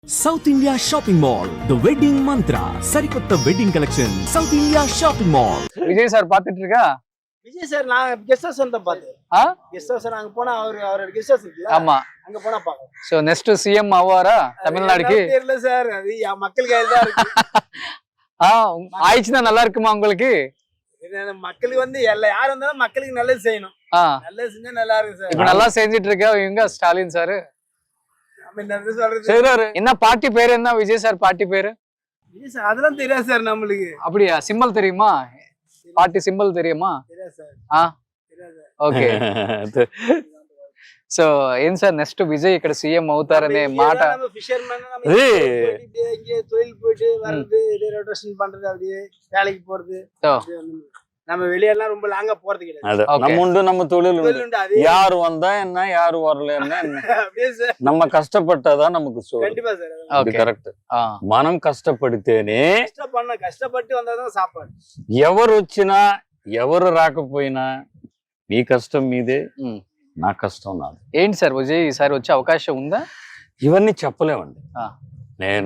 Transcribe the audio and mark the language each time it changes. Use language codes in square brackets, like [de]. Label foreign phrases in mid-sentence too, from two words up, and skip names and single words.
[en] South India Shopping Mall the Wedding Mantra సరికొత్త wedding collection South India Shopping Mall. [ta] விஜய் சார் பாத்துட்டு இருக்கா? விஜய் சார் நான் [en] guest house [ta] வந்து பார்த்தேன். [en] guest house [ta] அங்க போனா அவரோட [en] guest house [ta] இருக்குல்ல, ஆமா, அங்க போனா பாக்கலாம். [en] so next CM [ta] ஆவாரா தமிழ்நாடுக்கு? தெரியல சார், அது மக்கள் கையில தான் இருக்கு. ஆயிடுச்சுன்னா நல்லா இருக்குமா உங்களுக்கு? மக்களுக்கு வந்து யார் வந்தாலும் மக்களுக்கு நல்லது செய்யணும். நல்லது செஞ்சா நல்லா இருக்கு சார். இப்ப நல்லா செஞ்சிட்டு இருக்க இவங்க ஸ்டாலின் சார். சொல்றாரு என்ன பார்ட்டி பேரு? என்ன விஜய் சார் பார்ட்டி பேரு? விஜய் சார் அதெல்லாம் தெரியாது சார் நம்மளுக்கு. அப்படியா? சிம்பிள் தெரியுமா? [en] party symbol [ta] தெரியுமா? தெரியாது சார். [te] ఓకే. సో ఏం సార్ నెక్స్ట్ విజయ్ ఇక్కడ సీఎం అవుతారనే మాట? [ta] ஃபிஷர்மேன் இங்கே தொழில் போயிட்டு வர்றது, ரொட்டேஷன் பண்றது, அப்படியே வேலைக்கு போறது. நம்ம வெளியெல்லாம் ரொம்ப லாங்கா போறது கிடையாது. நம்ம உண்டு, நம்ம தொழில் உண்டு. யாரு வந்தா என்ன, யாரு வரல என்ன, நம்ம கஷ்டப்பட்டதா நமக்கு சோறு. கண்டிப்பா சார், அது கரெக்ட். [te] మనం కష్టపడితేనే, [ta] కష్టపడి வந்தாதான் సాపాడు. [te] ఎవరు వచ్చినా ఎవరు రాకపోయినా నీ కష్టం మీదే, నా కష్టం నాది. ఏంటి సార్ విజయ్ ఈసారి వచ్చే అవకాశం ఉందా? ఇవన్నీ చెప్పలేమండి. నేను